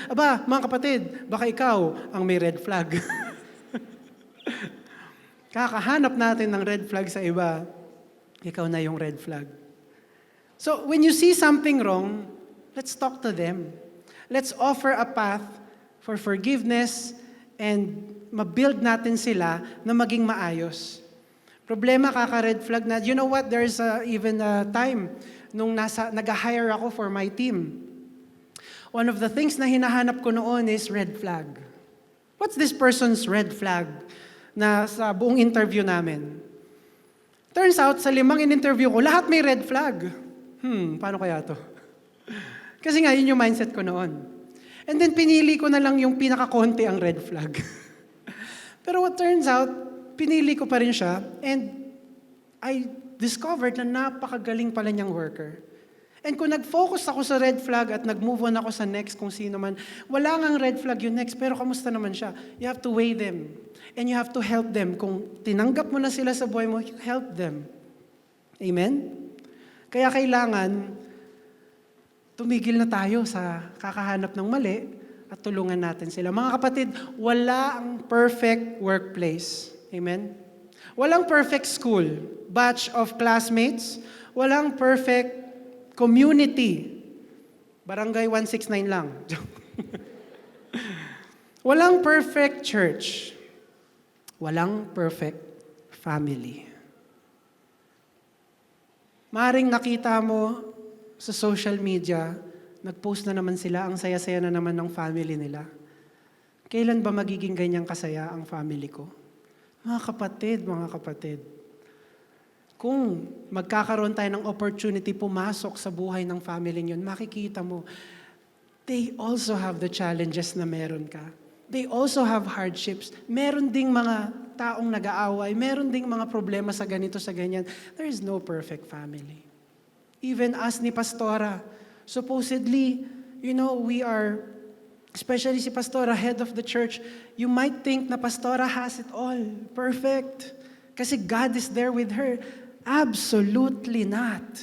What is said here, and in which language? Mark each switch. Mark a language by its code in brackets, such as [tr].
[tl] Aba, mga kapatid, baka ikaw ang may red flag. Kakahanap natin ng red flag sa iba. Ikaw na yung red flag. [en] So, when you see something wrong, let's talk to them. Let's offer a path for forgiveness and [tl] mabuild natin sila na maging maayos. Problema, kaka-red flag na, [en] you know what, there's even a time [tl] nung nag-hire ako [en] for my team. One of the things [tl] na hinahanap ko noon [en] is red flag. What's this person's red flag [tl] na sa buong interview namin? [en] Turns out, [tl] sa 5 in-interview ko, lahat may red flag. Paano kaya to? Kasi nga, yun yung mindset ko noon. And then, pinili ko na lang yung pinaka-konti ang red flag. Pero [en] what turns out, [tl] pinili ko pa rin siya, [en] and I discovered [tl] na napakagaling pala niyang worker. And kung nag-focus ako sa red flag at nag-move on ako sa next kung sino man, wala ngang red flag yung next, pero kamusta naman siya? [en] You have to weigh them. And you have to help them. [tl] Kung tinanggap mo na sila sa buhay mo, [en] you help them. [tl] Amen? Kaya kailangan, tumigil na tayo sa kakahanap ng mali at tulungan natin sila. Mga kapatid, wala ang perfect workplace. Amen? Walang perfect school, batch of classmates, walang perfect community. Barangay 169 lang. Walang perfect church. Walang perfect family. Maring nakita mo sa social media, nag-post na naman sila, ang saya-saya na naman ng family nila. Kailan ba magiging ganyang kasaya ang family ko? Mga kapatid, kung magkakaroon tayo ng opportunity pumasok sa buhay ng family niyon, makikita mo, [en] they also have the challenges [tl] na meron ka. [en] They also have hardships. [tl] Meron ding mga taong nag-aaway, meron ding mga problema sa ganito, sa ganyan. [en] There is no perfect family. Even us ni Pastora, supposedly, we are, especially si Pastora, head of the church, you might think na Pastora has it all, perfect. [tl] Kasi [en] God is there with her. Absolutely not.